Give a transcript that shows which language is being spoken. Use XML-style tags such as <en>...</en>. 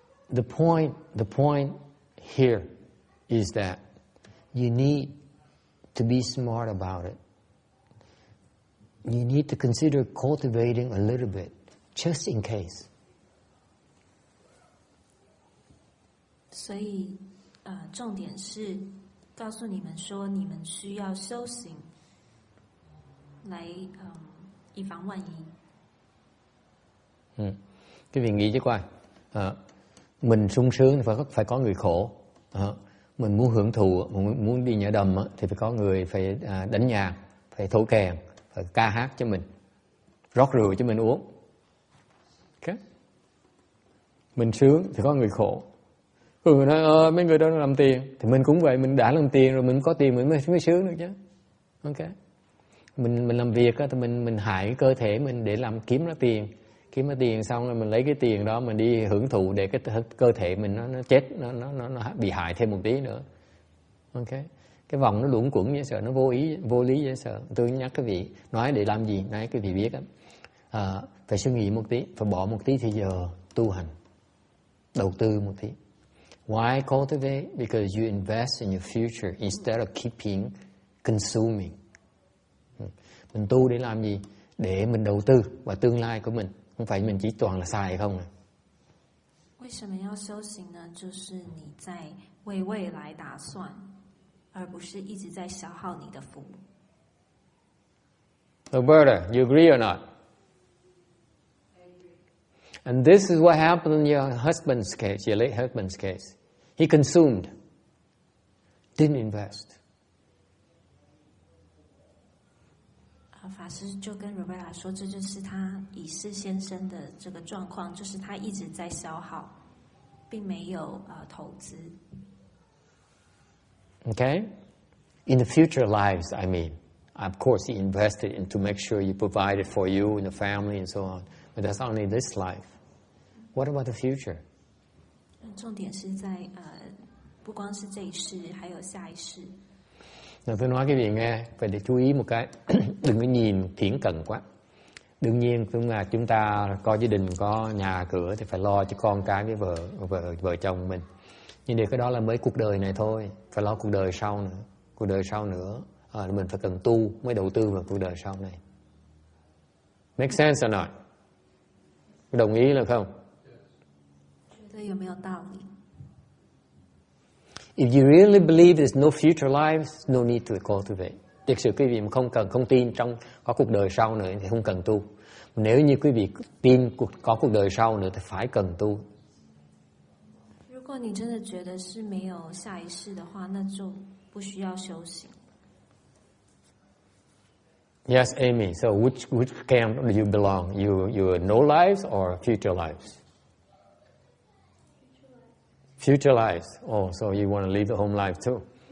<en>The point here is that you need to be smart about it. You need to consider cultivating a little bit, just in case.</en> <zh>所以，重点是告诉你们说，你们需要修行，来以防万一。</zh> <vi>Cái vị nghĩ chứ coi, mình sung sướng thì phải có người khổ. Mình muốn hưởng thụ, mình muốn đi nhảy đầm thì phải có người phải đánh nhạc, phải thổi kèn, phải ca hát cho mình, rót rượu cho mình uống. Okay? Mình sướng thì có người khổ. Người nói mấy người đó làm tiền, thì mình cũng vậy, mình đã làm tiền rồi, mình có tiền mình mới sướng được chứ. Okay? Mình làm việc thì mình hại cái cơ thể mình để kiếm ra tiền xong rồi mình lấy cái tiền đó mình đi hưởng thụ để cái cơ thể mình nó chết, nó bị hại thêm một tí nữa. Okay? Cái vòng nó luẩn quẩn dễ sợ, nó vô lý dễ sợ. Tôi nhắc cái vị nói để làm gì, nói cái vị biết đó. Phải suy nghĩ một tí, phải bỏ một tí thì giờ tu hành, đầu tư một tí.</vi> <en>Why cultivate? Because you invest in your future instead of keeping consuming.</en> <vi>Mình tu để làm gì? Để mình đầu tư vào tương lai của mình, không phải mình chỉ toàn là xài không.</vi> <zh>为什么要修行呢？就是你在为未来打算，而不是一直在消耗你的福。</zh> <en>Roberta, you agree or not? I agree. And this is what happened in your husband's case, your late husband's case. He consumed, didn't invest.</en> <zh>法师就跟 Roberta 说，这就是他已逝先生的这个状况，就是他一直在消耗，并没有投资。</zh> <en>Okay? In the future lives, I mean. Of course, he invested in to make sure you provided for you and the family and so on. But that's only this life. What about the future?</en> <zh>重点是在不光是这一世，还有下一世。</zh> <vi>Tôi nói cái gì nghe, phải để chú ý một cái. Đừng có nhìn thiển cận quá. Đương nhiên chúng ta có gia đình, có nhà cửa thì phải lo cho con cái với vợ chồng mình. Nhưng điều cái đó là mới cuộc đời này thôi. Phải lo cuộc đời sau nữa. Cuộc đời sau nữa mình phải cần tu mới đầu tư vào cuộc đời sau này.</vi> <en>Make sense or not?</en> <vi>Đồng ý là không?</vi> <zh>觉得有没有道理？</zh> <en>If you really believe there's no future lives, no need to cultivate.</en> <vi>Thực sự quý vị mà không tin trong có cuộc đời sau nữa thì không cần tu. Nếu như quý vị tin có cuộc đời sau nữa thì phải cần tu.</vi> <zh>如果你真的觉得是没有下一世的话，那就不需要修行。</zh> <en>Yes, Amy. So which camp do you belong? You no lives or future lives? Future lives. Oh, so you want to leave the home life too.</en>